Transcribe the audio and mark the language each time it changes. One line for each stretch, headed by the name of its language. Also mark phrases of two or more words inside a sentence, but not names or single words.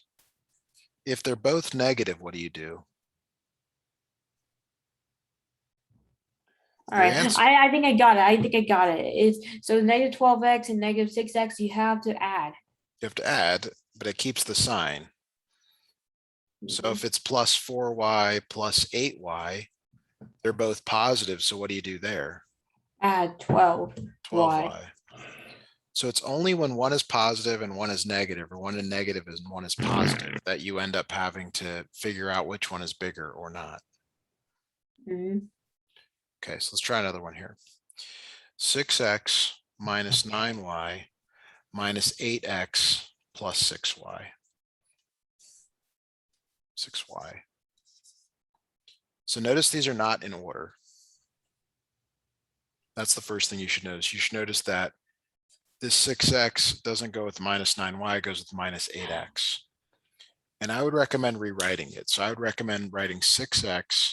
English: If they're both negative, what do you do? All Your right. answer, I think I got it. I think I got it. It's so negative 12x and negative 6x, you have to add. you have to add, but it keeps the sign. So if it's plus 4y plus 8y, they're both positive. So what do you do there? Add 12y. 12y. So it's only when one is positive and one is negative, or one is negative and one is positive, that you end up having to figure out which one is bigger or not. Mhm. Okay, so let's try another one here. 6x minus 9y minus 8x plus 6y. 6y. So notice these are not in order. That's the first thing you should notice. You should notice that this 6x doesn't go with minus 9y, it goes with minus 8x. And I would recommend rewriting it. So I would recommend writing 6x.